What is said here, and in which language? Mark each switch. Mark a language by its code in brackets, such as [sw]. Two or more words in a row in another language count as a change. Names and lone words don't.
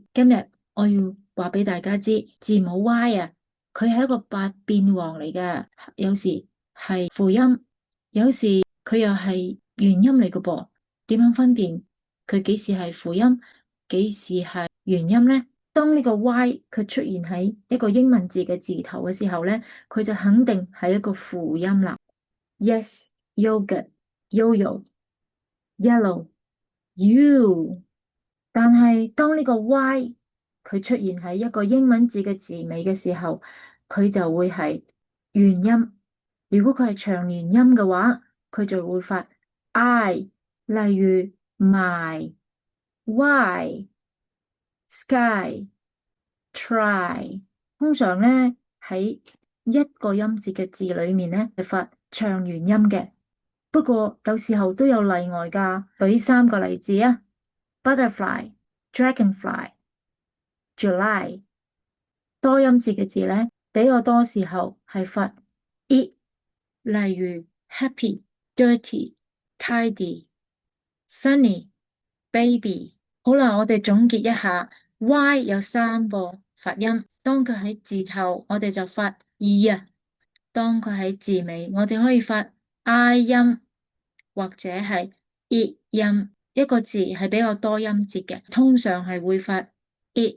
[yue] 今日我要話俾大家知，字母 Y 啊，佢係一個百變王嚟嘅，有時係輔音，有時佢又係元音嚟嘅噃。點樣分辨佢幾時係輔音，幾時係元音呢？當呢個 Y 佢出現喺一個英文字嘅字頭嘅時候呢，佢就肯定係一個輔音啦。 [en] Yes, yogurt, yo-yo, yellow, you。 [yue] 但係當呢個 Y 佢出現喺一個英文字嘅字尾嘅時候，佢就會係元音。如果佢係長元音嘅話，佢就會發 I，例如 [en] my、why、sky、try。 [yue] 通常咧喺一個音節嘅字裏面咧係發長元音嘅。不過有時候都有例外㗎，舉3個例子啊 ： [en] butterfly、dragonfly、July。 [yue] 多音節嘅字咧，比較多時候係發 e，例如 [en] happy、dirty、tidy、sunny、baby。 [yue] 好啦，我哋總結一下，Y 有3個發音，當佢喺字頭，我哋就發 E 啊；當佢喺字尾，我哋可以發 I 音。或者係 E 音，一個字係比較多音節嘅，通常係會發 E。